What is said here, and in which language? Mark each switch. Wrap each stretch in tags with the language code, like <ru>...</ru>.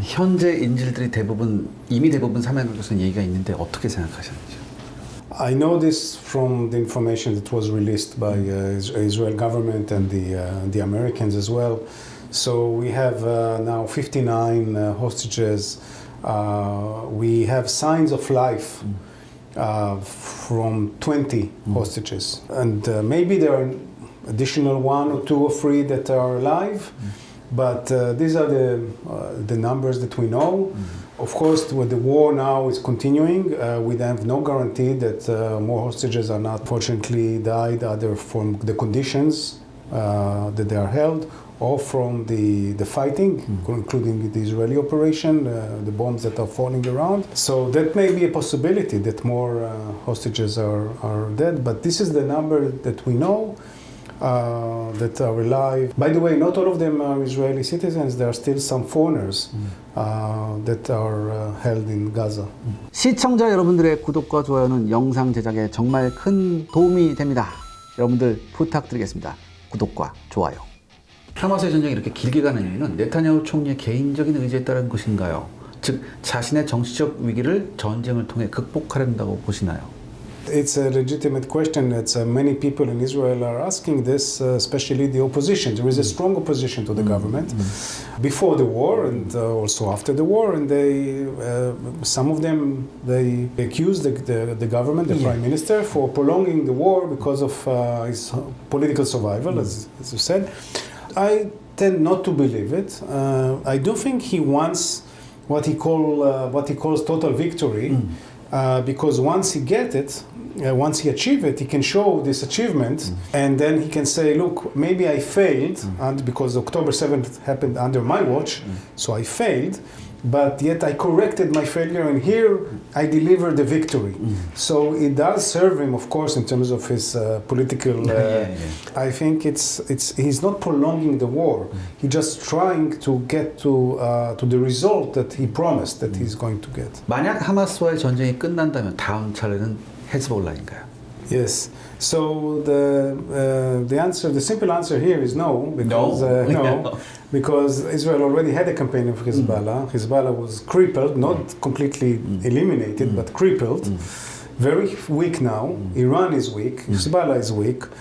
<ko>현재 인질들이 이미 대부분 사망한 것은 얘기가 있는데 어떻게 생각하시는지요?</ko> <en>I know this from the information that was released by Israel government and the Americans as well. So we have now 59 hostages. We have signs of life from 20 hostages. And maybe there are additional 1 or 2 or 3 that are alive. But these are the numbers that we know. Of course, with the war now is continuing, we have no guarantee that more hostages are not fortunately died either from the conditions that they are held or from the fighting, including the Israeli operation, the bombs that are falling around. So that may be a possibility that more hostages are dead, but this is the number that we know. That are alive. By the way, not all of them are Israeli citizens. There are still some foreigners that are held in Gaza.</en> <ko>시청자 여러분들의 구독과 좋아요는 영상 제작에 정말 큰 도움이 됩니다. 여러분들 부탁드리겠습니다. 구독과 좋아요. 하마스의 전쟁이 이렇게 길게 가는 이유는 네타냐후 총리의 개인적인 의지에 따른 것인가요? 즉, 자신의 정치적 위기를 전쟁을 통해 극복하려 한다고 보시나요?</ko> <en>It's a legitimate question that many people in Israel are asking this, especially the opposition. There is a strong opposition to the government before the war and also after the war, and some of them accuse the government, the prime minister, for prolonging the war because of his political survival, as you said. I tend not to believe it. I do think he wants what he calls total victory. Because once he gets it, once he achieves it, he can show this achievement, and then he can say, look, maybe I failed, and because October 7th happened under my watch, so I failed, but yet I corrected my failure, and here I delivered the victory. So it does serve him, of course, in terms of his political. I think he's not prolonging the war. He's just trying to get to the result that he promised that he's going to get.</en> <ko>만약 하마스와의 전쟁이 끝난다면 다음 차례는 헤즈볼라인가요?</ko> <en>Yes. So the simple answer here is no, because no, because Israel already had a campaign of Hezbollah. Hezbollah was crippled, not completely eliminated, but crippled. Very weak now. Iran is weak. Hezbollah is weak.</en>